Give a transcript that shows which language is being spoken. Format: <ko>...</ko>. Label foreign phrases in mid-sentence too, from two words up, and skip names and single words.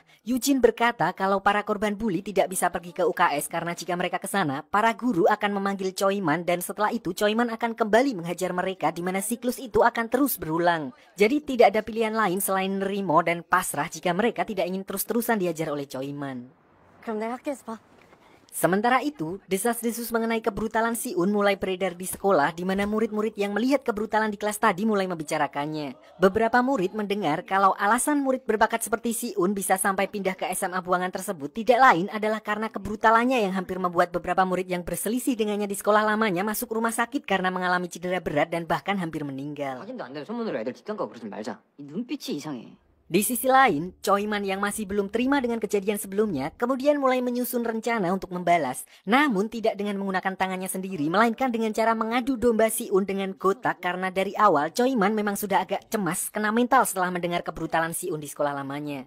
<id>Eugene berkata kalau para korban bully tidak bisa pergi ke UKS karena jika mereka ke sana, para guru akan memanggil Choi Man dan setelah itu Choi Man akan kembali menghajar mereka di mana siklus itu akan terus berulang. Jadi tidak ada pilihan lain selain nerimo dan pasrah jika mereka tidak ingin terus-terusan dihajar oleh Choi Man.</id> <ko>그럼 내가 학교에서 봐.</ko> <id>Sementara itu, desas-desus mengenai kebrutalan Si-un mulai beredar di sekolah di mana murid-murid yang melihat kebrutalan di kelas tadi mulai membicarakannya. Beberapa murid mendengar kalau alasan murid berbakat seperti Si-un bisa sampai pindah ke SMA buangan tersebut tidak lain adalah karena kebrutalannya yang hampir membuat beberapa murid yang berselisih dengannya di sekolah lamanya masuk rumah sakit karena mengalami cedera berat dan bahkan hampir meninggal.</id> <ko>확인도 안 되는 소문으로 애들 뒷담 까고 그러지 말자. 이 눈빛이 이상해.</ko> <id>Di sisi lain, Choi Man yang masih belum terima dengan kejadian sebelumnya, kemudian mulai menyusun rencana untuk membalas. Namun tidak dengan menggunakan tangannya sendiri, melainkan dengan cara mengadu domba Si-un dengan Gotak karena dari awal Choi Man memang sudah agak cemas kena mental setelah mendengar kebrutalan Si-un di sekolah lamanya.</id>